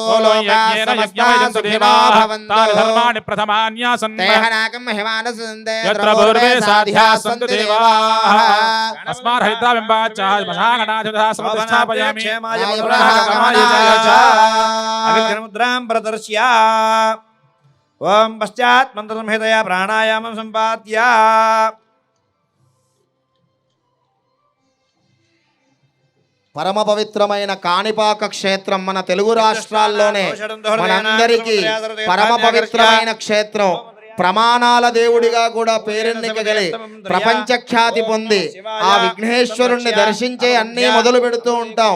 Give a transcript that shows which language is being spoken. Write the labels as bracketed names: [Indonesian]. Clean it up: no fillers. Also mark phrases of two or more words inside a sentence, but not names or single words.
[Sanskrit] यज्ञेन यज्ञमयन्तु देवाः तानि धर्माणि प्रथमान्यासन् यत्र पूर्वे साध्याः सन्तु देवाः अस्मान् हरिद्राबिम्बाच्च महागणाधिपतः समधिष्ठापयामि अविघ्नमुद्रां प्रदर्श्य ओम पश्चात् मन्त्रसंहितया प्राणायामं सम्पाद्य [Telugu] పరమ పవిత్రమైన కాణిపాక క్షేత్రం మన తెలుగు రాష్ట్రాల్లోనే మనందరికీ పరమ పవిత్రమైన క్షేత్రం ప్రమాణాల దేవుడిగా కూడా పేరెన్నికగలి ప్రపంచ ఖ్యాతి పొంది ఆ విఘ్నేశ్వరుణ్ణి దర్శించే అన్నీ మొదలు పెడుతూ ఉంటాం.